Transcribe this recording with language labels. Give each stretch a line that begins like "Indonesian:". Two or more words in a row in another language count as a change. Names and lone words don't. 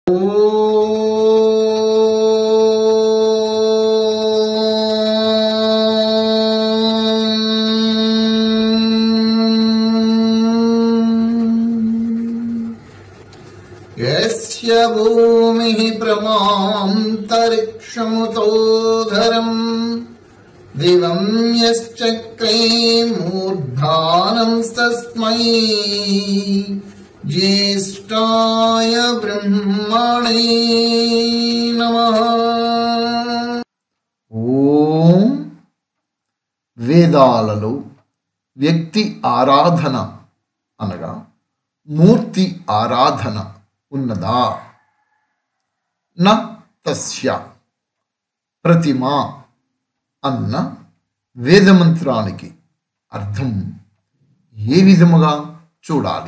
Sanskrit: यस्य भूमिः प्रमान्तरिक्षमुतोधरम् दिवं यश्चक्रे मूर्धानं तस्मै ज्येष्ठाय ब्रह्मणे नमः।
Telugu: ఓం వేదాలలో వ్యక్తి ఆరాధన అనగా మూర్తి ఆరాధన ఉన్నదా?
Sanskrit: న తస్య ప్రతిమ
Telugu: అన్న వేదమంత్రానికి అర్థం ఏ విధముగా చూడాలి?